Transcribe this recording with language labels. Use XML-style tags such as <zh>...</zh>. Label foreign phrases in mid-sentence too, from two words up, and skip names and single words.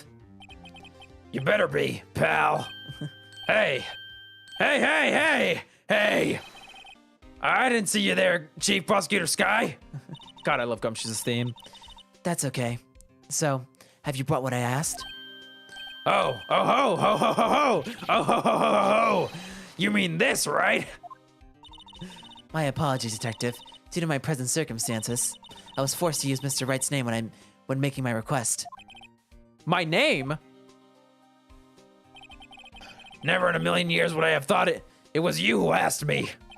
<en>You better be, pal. Hey. Hey. I didn't see you there, Chief Prosecutor Sky. God, I love Gumshoe's theme. That's okay. So, have you brought what I asked? Oh, oh ho, ho ho ho ho, oh ho ho ho ho. You mean this, right? My apologies, Detective. Due to my present circumstances, I was forced to use Mr. Wright's name when making my request. My name? Never in a million years would I have thought it was you who asked me.</en>